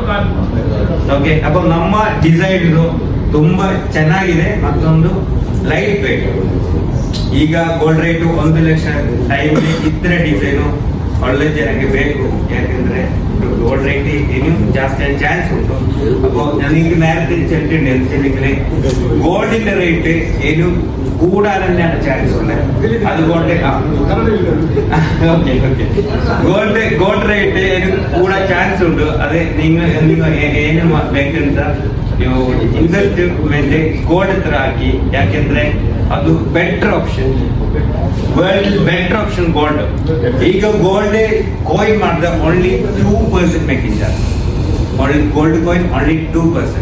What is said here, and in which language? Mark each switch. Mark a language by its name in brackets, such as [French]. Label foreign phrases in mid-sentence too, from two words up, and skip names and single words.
[Kannada] ಓಕೆ, ಅപ്പൊ ನಮ್ಮ ಡಿಸೈನ್ ಇದು ತುಂಬಾ ಚೆನ್ನಾಗಿದೆ. ಮತ್ತೊಂದು [English] light weight. [Kannada] ಈಗ [English] gold rate [Kannada] 1 ಲಕ್ಷ ಟೈಮ್ ಇತರ ಡಿಸೈನು ಒಳ್ಳೆ ಜನಕ್ಕೆ ಬೇಕು. ಯಾಕಂದ್ರೆ [English] gold rate [Kannada] ಇನ್ನು ಜಾಸ್ತಿ ಚಾನ್ಸ್ ಉಂಟು. [Malayalam] അപ്പോൾ എനിക്ക് നേരത്തെ ചെല്ലിട്ടുണ്ടെങ്കിൽ ഗോൾഡിന്റെ റേറ്റ് ഇനി കൂടാൻ തന്നെയാണ് ചാൻസ് ഉള്ളത്. അതുകൊണ്ട് [English] gold rate [Malayalam] കൂടാൻ ചാൻസ് ഉണ്ട്. അത് നിങ്ങൾ [Kannada] ಏನು ಬೇಕಂತ ನೀವು [English] investment gold [Kannada] ಹತ್ರ ಹಾಕಿ. ಯಾಕೆಂದ್ರೆ ಅದು [English] better option, better option gold. [Kannada] ಈಗ [English] gold coin [Kannada] ಮಾಡಿದ್ರೆ [English] only 2% making charge. gold coin only 2%.